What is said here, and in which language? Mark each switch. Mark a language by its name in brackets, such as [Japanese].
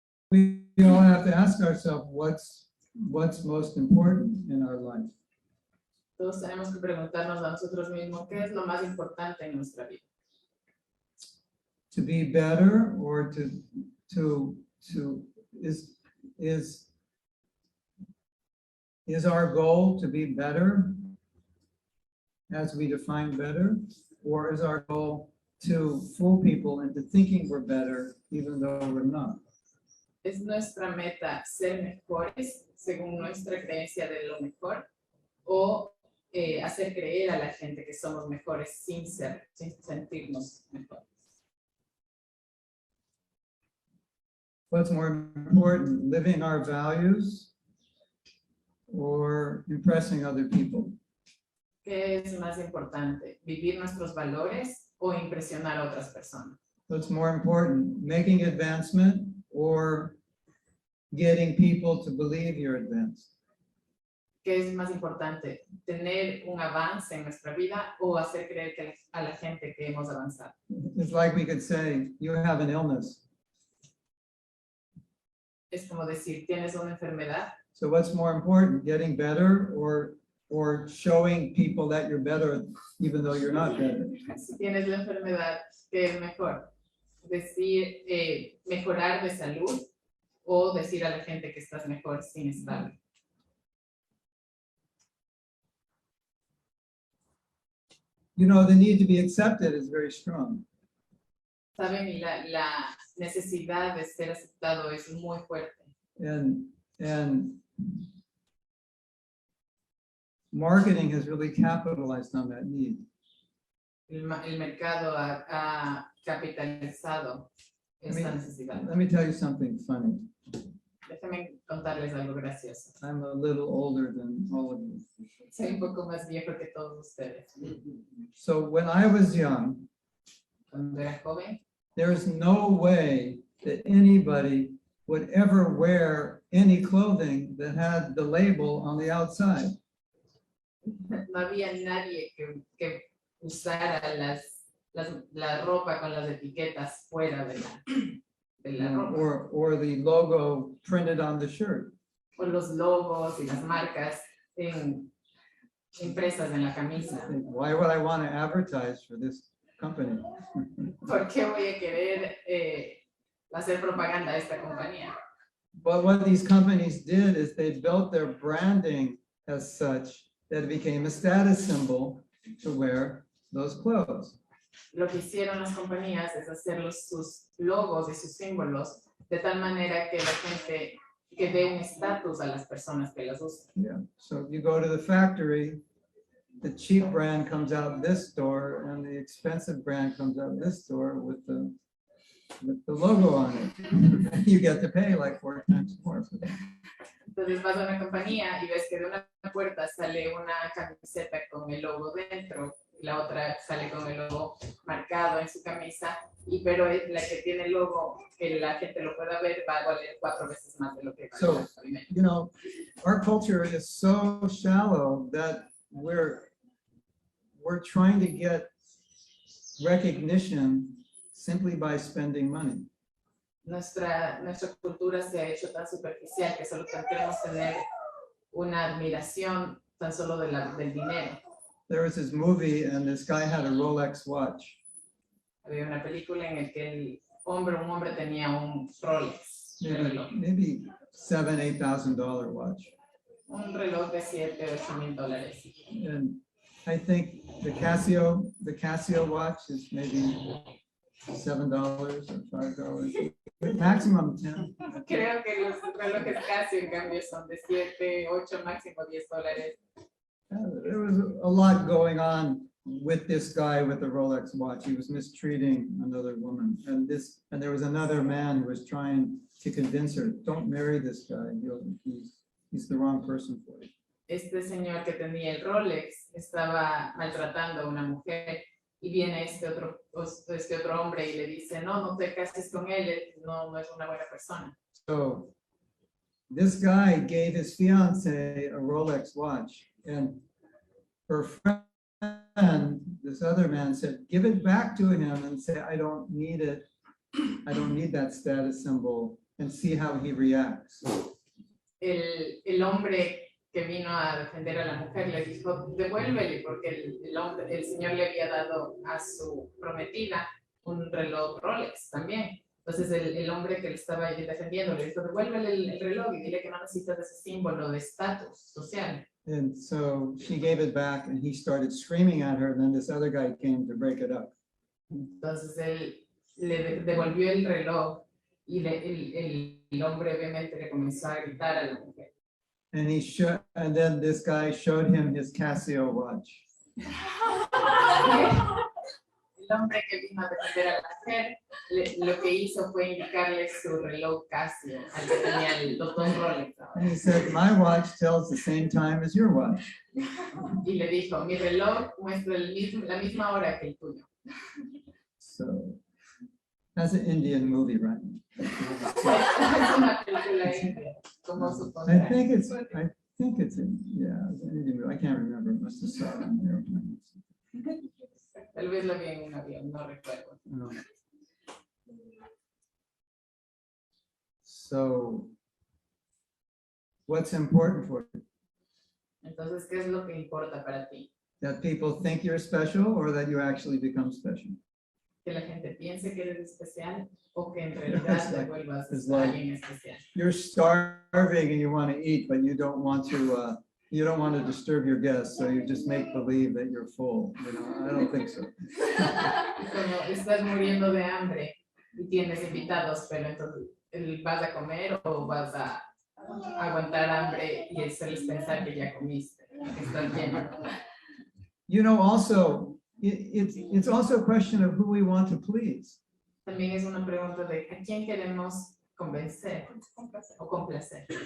[English] We all have to ask ourselves what's most important in our life. [Spanish] Todos tenemos que preguntarnos a nosotros mismos qué es lo más importante en nuestra vida. [English] To be better, or is our goal to be better as we define better, or is our goal to fool people into thinking we're better even though we're not? [Spanish] ¿Es nuestra meta ser mejores según nuestra creencia de lo mejor, o hacer creer a la gente que somos mejores sin sentirnos mejores? [English] What's more important, living our values or impressing other people? [Spanish] ¿Qué es más importante, vivir nuestros valores o impresionar a otras personas? [English] What's more important, making advancement or getting people to believe you're advanced? [Spanish] ¿Qué es más importante, tener un avance en nuestra vida o hacer creer a la gente que hemos avanzado? [English] It's like we could say, you have an illness. [Spanish] Es como decir, ¿tienes una enfermedad? [English] So what's more important, getting better or showing people that you're better even though you're not better? [Spanish] Si tienes la enfermedad, ¿qué es mejor? Decir, mejorar de salud o decir a la gente que estás mejor sin estar. [English] You know, the need to be accepted is very strong. [Spanish] Saben, la necesidad de ser aceptado es muy fuerte. [English] And marketing has really capitalized on that need. [Spanish] El mercado ha capitalizado esta necesidad. [English] Let me tell you something funny. [Spanish] Déjenme contarles algo gracioso. [English] I'm a little older than all of you. [Spanish] Soy un poco más viejo que todos ustedes. [English] So when I was young, [Spanish] Cuando era joven, [English] there is no way that anybody would ever wear any clothing that had the label on the outside. [Spanish] no había nadie que usara la ropa con las etiquetas fuera de la ropa. [English] Or the logo printed on the shirt. [Spanish] O los logos y las marcas impresas en la camisa. [English] Why would I want to advertise for this company? [Spanish] ¿Por qué voy a querer hacer propaganda a esta compañía? [English] But what these companies did is they built their branding as such that it became a status symbol to wear those clothes. [Spanish] Lo que hicieron las compañías es hacer sus logos y sus símbolos de tal manera que la gente que dé un estatus a las personas que las usan. [English] Yeah. So you go to the factory the cheap brand comes out this door and the expensive brand comes out this door with the logo on it. You get to pay like 4 times more for that. [Spanish] Entonces vas a una compañía y ves que de una puerta sale una camiseta con el logo dentro, y la otra sale con el logo marcado en su camisa, pero la que tiene el logo, que la gente lo pueda ver, va a valer 4 veces más de lo que vale la primera. [English] You know, our culture is so shallow that we're trying to get recognition simply by spending money. [Spanish] Nuestra cultura se ha hecho tan superficial que solo queremos tener una admiración tan solo del dinero. [English] There was this movie and this guy had a Rolex watch. [Spanish] Había una película en la que un hombre tenía un Rolex, [English] Maybe $7,000-8,000 watch. [Spanish] un reloj de $7,000-8,000. [English] And I think the Casio watch is maybe $7 or $5, but maximum 10. [Spanish] Creo que los relojes Casio en cambio son de 7, 8, máximo $10. [English] There was a lot going on with this guy with the Rolex watch. He was mistreating another woman, and there was another man who was trying to convince her, don't marry this guy. He's the wrong person for you. [Spanish] Este señor que tenía el Rolex estaba maltratando a una mujer y viene este otro hombre y le dice, no te cases con él no es una buena persona. [English] So this guy gave his fiance a Rolex watch, and her friend, this other man, said, give it back to him and say, I don't need it. I don't need that status symbol, and see how he reacts. [Spanish] El hombre que vino a defender a la mujer le dijo, devuélvele, porque el señor le había dado a su prometida un reloj Rolex también. Entonces el hombre que le estaba defendiendo le dijo, devuélvele el reloj y dile que no necesitas ese símbolo de estatus social. [English] And so she gave it back, and he started screaming at her, and then this other guy came to break it up. [Spanish] Entonces él le devolvió el reloj y el hombre obviamente le comenzó a gritar a la mujer. [English] And then this guy showed him his Casio watch. [Spanish] El hombre que vino a defender a la mujer, lo que hizo fue indicarle su reloj Casio, al que tenía los 2 Rolex. [English] And he said, my watch tells the same time as your watch. [Spanish] Y le dijo, mi reloj muestra la misma hora que el tuyo. [English] So that's an Indian movie, right? [Spanish] Es una película india, como su [English] I think it's an Indian movie. I can't remember. I must have saw it on there. [Spanish] Tal vez lo vi en un avión, no recuerdo. [English] No. So, what's important for you? [Spanish] Entonces, ¿qué es lo que importa para ti? [English] That people think you're special, or that you actually become special? [Spanish] Que la gente piense que eres especial o que en realidad te vuelvas [English] it's like- [Spanish] alguien especial. [English] You're starving and you want to eat, but you don't want to disturb your guests, so you just make believe that you're full. You know, I don't think so. [Spanish] Como estás muriendo de hambre y tienes invitados, pero entonces vas a comer o vas a aguantar hambre y hacerles pensar que ya comiste, que estás lleno. [English] You know, also, it's also a question of who we want to please. [Spanish] También es una pregunta de a quién queremos convencer o complacer.